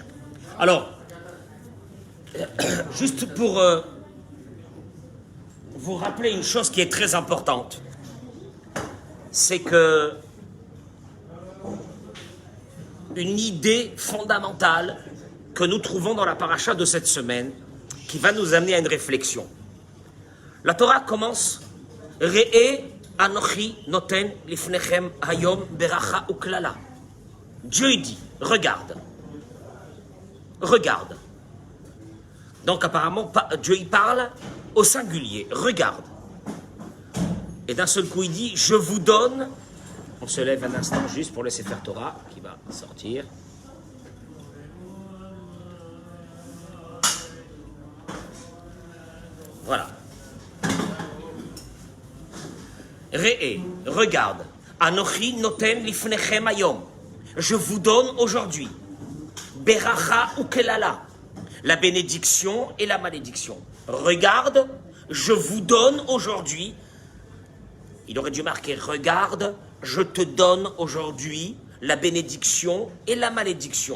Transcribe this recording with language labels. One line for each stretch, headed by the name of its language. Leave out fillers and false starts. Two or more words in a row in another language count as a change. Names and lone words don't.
French: Alors, juste pour vous rappeler une chose qui est très importante, c'est que une idée fondamentale que nous trouvons dans la paracha de cette semaine, qui va nous amener à une réflexion. La Torah commence «
Hebrew: ראה אנכי נותן לפניכם היום ברכה וקללה
French: » Dieu dit « Regarde, regarde ». Donc apparemment, Dieu y parle au singulier. Regarde. Et d'un seul coup, il dit, je vous donne... On se lève un instant juste pour laisser faire Torah, qui va sortir. Voilà. Re'e, regarde.
Hebrew: אנכי נותן לפניכם היום.
French: Je vous donne aujourd'hui.
Hebrew: ברכה וקללה.
French: La bénédiction et la malédiction. Regarde, je vous donne aujourd'hui. Il aurait dû marquer, regarde, je te donne aujourd'hui la bénédiction et la malédiction.